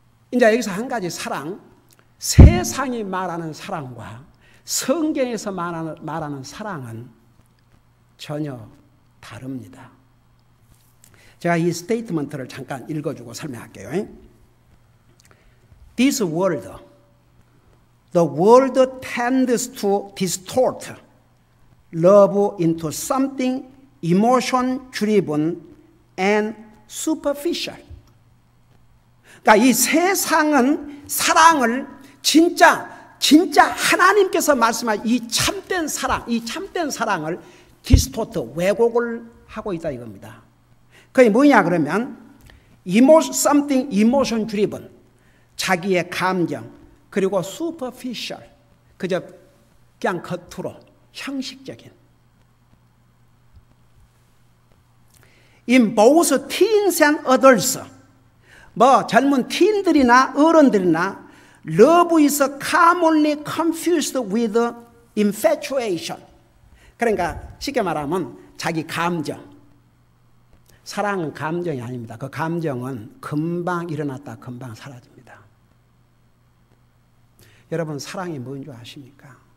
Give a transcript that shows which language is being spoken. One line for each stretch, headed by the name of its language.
Korean: 이제 여기서 한 가지 사랑, 세상이 말하는 사랑과 성경에서 말하는 사랑은 전혀 다릅니다. 제가 이 스테이트먼트를 잠깐 읽어주고 설명할게요.
English: This world, the world tends to distort love into something emotion driven and superficial.
Korean: 그러니까 이 세상은 사랑을 진짜 하나님께서 말씀하신 이 참된 사랑을 디스토트, 왜곡을 하고 있다 이겁니다. 그게 뭐냐 그러면
English: something emotion driven,
Korean: 자기의 감정, 그리고 superficial, 그냥 겉으로 형식적인.
English: In both teens and adults,
Korean: 젊은 티인들이나 어른들이나
English: love is commonly confused with infatuation.
Korean: 그러니까 쉽게 말하면 자기 감정. 사랑은 감정이 아닙니다. 그 감정은 금방 일어났다 금방 사라집니다. 여러분 사랑이 뭔 줄 아십니까?